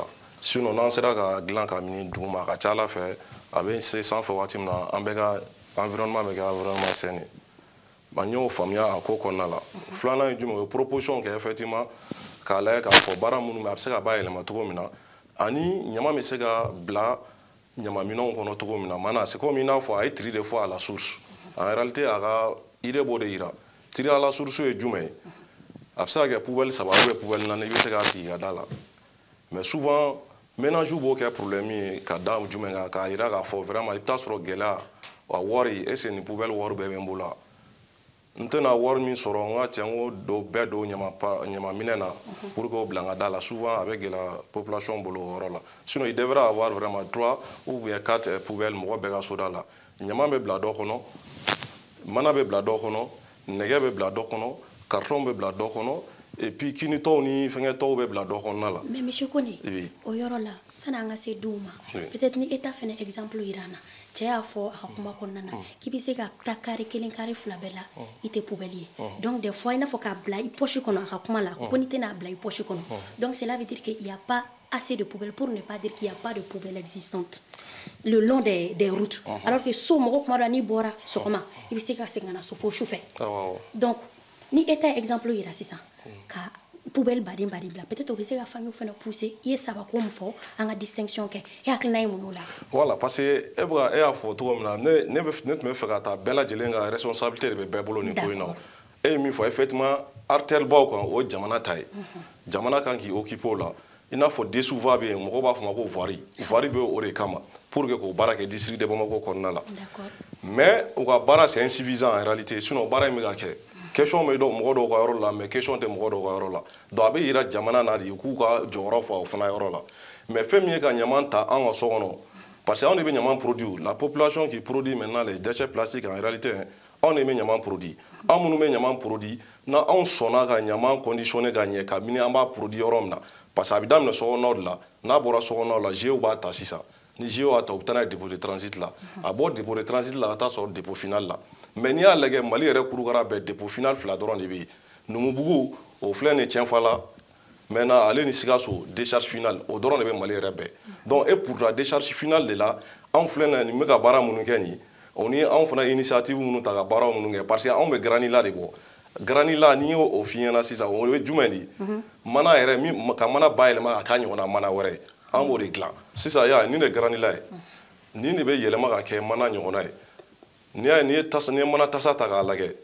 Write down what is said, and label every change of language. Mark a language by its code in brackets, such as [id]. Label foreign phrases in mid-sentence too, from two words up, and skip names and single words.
[bm] Sinon n'an sera ka dilan ka min dugu ma a ka ca Ala fɛ a bɛ se sanfɛ waati min na an bɛ ka environnement bɛ kɛ [fr] environnement sain [bm] de ye n y'o faamuya a ko kɔnɔna la filanan ye jumɛn o ye proposition kɛ effectivement k'a lajɛ k'a fɔ baara minnu bɛ a bɛ se ka bayɛlɛma cogo min na ani ɲama bɛ se ka bila ɲamaminɛnw kɔnɔ cogo min na mana [fr] c'est comme [bm] i n'a fɔ a ye tri de fɔ [fr] à la source en réalité [bm] a ka idée b'o de yira [fr] tri à la source [bm] ye jumɛn ye a bɛ se ka kɛ [fr] poubelle 3 ou poubelle 4 [bm] i bɛ se k'a sigi ka da la [fr] mais souvent ménage [bm] b'o kɛ problème ye ka da jumɛn kan k'a yira k'a fɔ vraiment i bɛ taa sɔrɔ gɛlɛya a wari [fr] est ce que [bm] nin poubelle wari bɛɛ bɛ n bolo n tɛna wari min sɔrɔ n ka cɛ n ko bɛɛ don ɲamaminɛ na [fr] pour que [bm] o bila n ka da la souvent a bɛ gɛlɛya population bolo o yɔrɔ la [fr] sinon il devrait avoir vraiment 3 ou bien 4 poubelles [bm] mɔgɔ bɛɛ ka so da la ɲama bɛ bila dɔ kɔnɔ mana bɛ bila dɔ kɔnɔ nɛgɛ bɛ bila dɔ kɔnɔ carton bɛ bila dɔ kɔnɔ [fr] et puis [bm] kini tɔw ni fɛngɛ tɔw bɛ bila dɔ kɔnɔna la. [fr] Mais monsieur Koné [bm] o yɔrɔ la sani an ka se dɔw ma peut-être ni État fɛnɛ exemple yira an na cɛ y'a fɔ a ka kuma kɔnɔna na k'i bɛ se ka taa carré 1 carré 2 bɛɛ la i tɛ poubelle ye [fr] donc des fois [bm] i n'a fɔ k'a bila i poche kɔnɔ a ka kuma la ko n'i tɛna bila i poche kɔnɔ [fr] donc cela veut dire qu'il y a pas assez de poubelles pour ne pas dire qu'il y a pas de poubelles existantes le long des routes alors que [bm] so mɔgɔ kuma dɔ n'i bɔra sɔgɔma i bɛ se ka segin ka na so fo sufɛ donc ni État exemple yira sisan ka poubelle baden bila peut-être o bɛ se ka famille fana pousser i ye saba ko min fɔ an ka distinction kɛ e hakilina ye mun la voilà parce que e y'a fɔ cogo min na ne tun bɛ fɛ ka taa bɛɛ lajɛlen ka responsabilité de bɛ bɛɛ bolo nin ko in na e ye min fɔ effectivement artère baw kan o jamana ta ye jamana kan k'i occuper o la i n'a fɔ déchouva bɛ yen mɔgɔw b'a fɔ ma ko voirie bɛ o de kama [fr] pour que [bm] k'o baara kɛ [fr] district de Bamako [bm] kɔnɔna la mais u ka baara [fr] c'est insuffisant en réalité [bm] sinon baara in bɛ ka kɛ question bɛ mɔgɔ dɔw ka yɔrɔ la mais question tɛ mɔgɔ dɔw ka yɔrɔ la donc a bɛ yira jamana na de k'u ka jɔyɔrɔ fa o fana yɔrɔ la mais fɛn min ye ka ɲaman ta an ka so kɔnɔ [fr] parce que [bm] anw de bɛ ɲaman produire [fr] la population qui produit maintenant les déchets plastiques en [bm] réalité anw de bɛ ɲaman produire anw minnu bɛ ɲaman produire na anw sɔnna ka ɲaman conditionner ka ɲɛ kabini an b'a produire yɔrɔ min na [fr] parce que [bm] a bɛ daminɛ sokɔnɔnaw de la n'a bɔra sokɔnɔnaw la GIE b'a ta sisan ni GIE y'a ta u bɛ taa n'a ye [fr] dépôt de transit [bm] la a bɔ [fr] dépôt de transit [bm] la ka taa sɔrɔ [fr] dépôt final [bm] la mais n'i y'a lajɛ Mali yɛrɛ kurukara bɛɛ [fr] dépôt final [bm] 2 dɔrɔn de bɛ yen Numubugu o filɛ nin ye Tienfala maintenant ale ni Sikaso [fr] décharge finale [bm] o dɔrɔn de bɛ Mali yɛrɛ bɛɛ [fr] donc et pour la décharge finale de la [bm] anw filɛ nin bɛ ka baara minnu kɛ nin o ni anw fana initiative minnu ta ka baara minnu kɛ [fr] parce que [bm] anw bɛ granila de bɔ granila n'i y'o f'i ɲɛna sisan o ye jumɛn de ye mana yɛrɛ ka mana bayɛlɛma ka k'a ɲɔgɔnna mana wɛrɛ ye an b'o de dilan sisan y'a nin de granila ye nin de bɛ yɛlɛma ka kɛ mana ɲɔgɔnna ye n'i ye mana tasa ta k'a lajɛ